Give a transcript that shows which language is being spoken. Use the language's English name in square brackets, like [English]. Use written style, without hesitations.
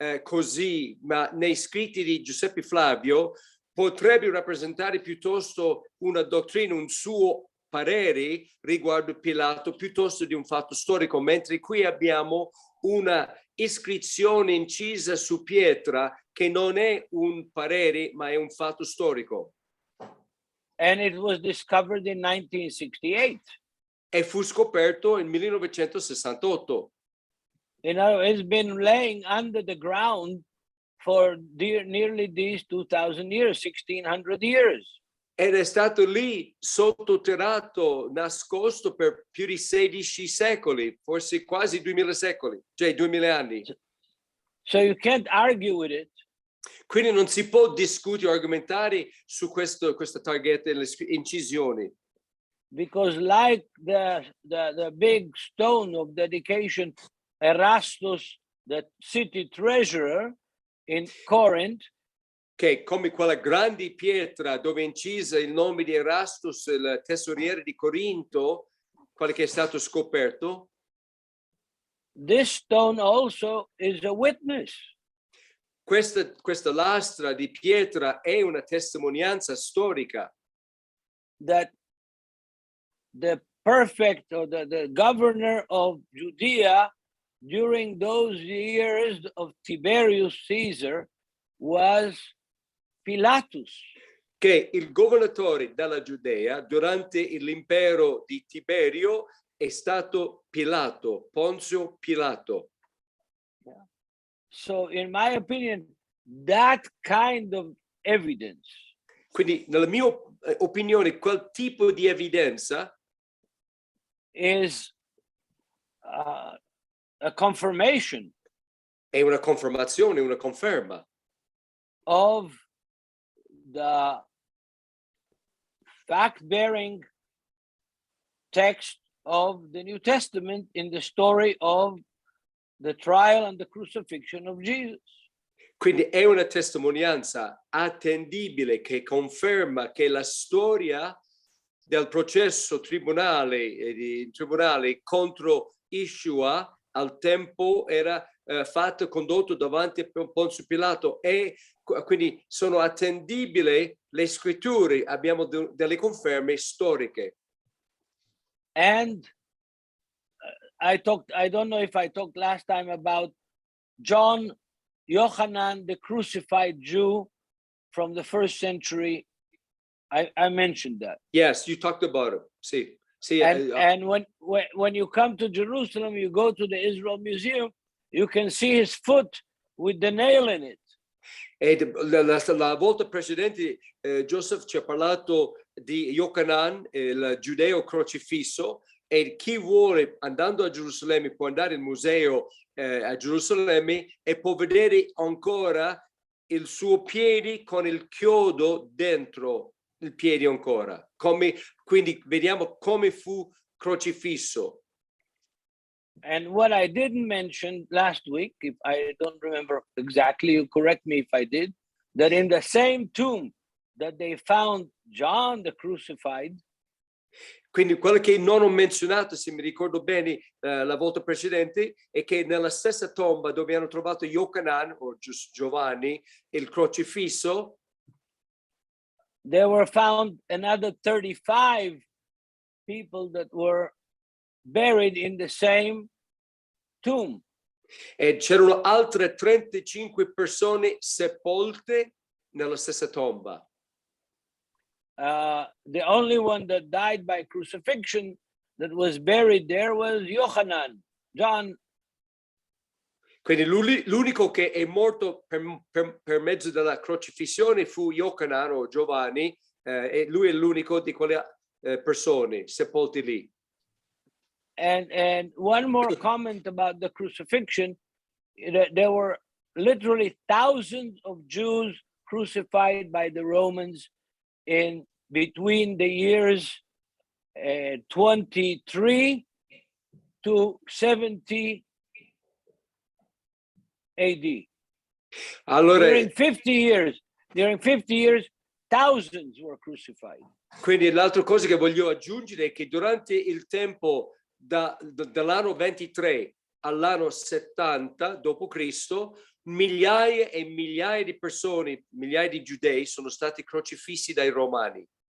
[Italian] così, ma nei scritti di Giuseppe Flavio potrebbe rappresentare piuttosto una dottrina, un suo parere riguardo Pilato piuttosto di un fatto storico, mentre qui abbiamo una iscrizione incisa su pietra che non è un parere ma è un fatto storico. [English] And it was discovered in 1968. [Italian] E fu scoperto nel 1968. [English] You know, it's been laying under the ground for nearly these 2,000 years, 1,600 years. [Italian] Ed è stato lì sottoterrato, nascosto per più di 16 secoli, forse quasi 2000 secoli, cioè 2000 anni. [English] So you can't argue with it. [Italian] Quindi non si può discutere o argomentare su questa targhetta e le incisioni. [English] Because like the big stone of dedication, Erastus, the city treasurer in Corinth, [Italian] Che come quella grande pietra dove è incisa il nome di Erastus, il tesoriere di Corinto, quello che è stato scoperto. [English] This stone also is a witness. [Italian] Questa lastra di pietra è una testimonianza storica. [English] That the prefect or the governor of Judea during those years of Tiberius Caesar was Pilatus. [Italian] Che il governatore della Giudea durante l'impero di Tiberio è stato Pilato, Ponzio Pilato. [English] Yeah. So in my opinion, that kind of evidence. [Italian] Quindi nella mia opinione quel tipo di evidenza [English] is a confirmation. [Italian] È una confermazione, una conferma. [English] Of the fact-bearing text of the New Testament in the story of the trial and the crucifixion of Jesus. [Italian] Quindi è una testimonianza attendibile che conferma che la storia del processo tribunale contro Yeshua al tempo era condotto davanti a Ponzio Pilato e quindi sono attendibili le scritture, abbiamo delle conferme storiche. [English] And I don't know if I talked last time about John Yochanan, the crucified Jew from the 1st century. I mentioned that. Yes, you talked about it. See, and when you come to Jerusalem, you go to the Israel Museum, you can see his foot with the nail in it. [Italian] E la volta precedente Joseph ci ha parlato di Yochanan, il giudeo crocifisso, e chi vuole andando a Gerusalemme può andare al museo a Gerusalemme e può vedere ancora il suo piede con il chiodo dentro il piede ancora. Quindi vediamo come fu crocifisso. [English] And what I didn't mention last week, if I don't remember exactly, you correct me if I did, that in the same tomb that they found John the crucified. [Italian] Quindi quello che non ho menzionato, se mi ricordo bene la volta precedente, è che nella stessa tomba dove hanno trovato Yochanan o Giovanni, il crocifisso, [English] there were found another 35 people that were buried in the same tomb. [Italian] E c'erano altre 35 persone sepolte nella stessa tomba. [English] The only one that died by crucifixion that was buried there was Yochanan, John. [Italian] Quindi l'unico che è morto per mezzo della crocifissione fu Yochanan o Giovanni, e lui è l'unico di quelle persone sepolte lì. [English] And one more comment about the crucifixion, there were literally thousands of Jews crucified by the Romans in between the years 23 to 70 AD. [Italian] Allora, [English] during 50 years, thousands were crucified. [Italian] Quindi l'altra cosa che voglio aggiungere è che durante il tempo dall'anno 23 all'anno 70 d.C. migliaia e migliaia di persone, migliaia di giudei sono stati crocifissi dai romani.